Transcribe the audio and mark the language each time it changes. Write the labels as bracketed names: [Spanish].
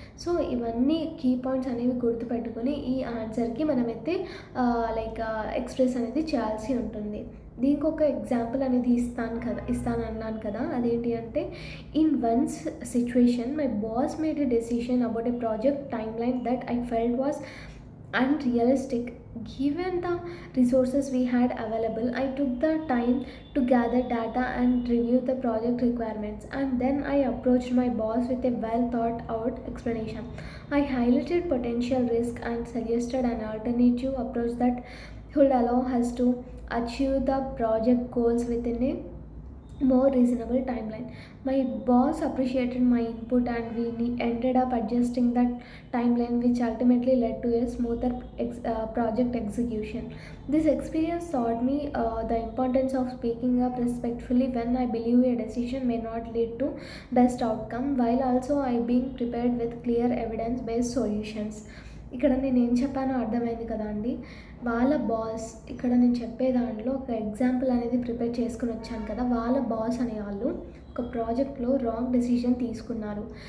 [Telugu] So ఇవన్నీ key points అనేవి గుర్తుపెట్టుకొని ఈ ఆన్సర్కి మనమైతే ఎక్స్ప్రెస్ అనేది చేయాల్సి ఉంటుంది. దీనికి ఒక ఎగ్జాంపుల్ అనేది ఇస్తాను అన్నాను కదా. అదేంటి అంటే, [English] In once situation my boss made a decision about a project time line that I felt was unrealistic. Given the resources we had available, I took the time to gather data and review the project requirements, and then I approached my boss with a well thought out explanation. I highlighted potential risk and suggested an alternative approach that would allow us to achieve the project goals within a more reasonable timeline. My boss appreciated my input and we ended up adjusting that timeline, which ultimately led to a smoother project execution. This experience taught me the importance of speaking up respectfully when I believe a decision may not lead to best outcome, while also I being prepared with clear evidence based solutions. [Telugu] ఇక్కడ నేను ఏం చెప్పానో అర్థమైంది కదా అండి. వాళ్ళ boss, ఇక్కడ నేను చెప్పే దాంట్లో ఒక ఎగ్జాంపుల్ అనేది ప్రిపేర్ చేసుకుని వచ్చాను కదా. వాళ్ళ బాస్ అనే వాళ్ళు ఒక ప్రాజెక్ట్లో రాంగ్ డెసిషన్ తీసుకున్నారు.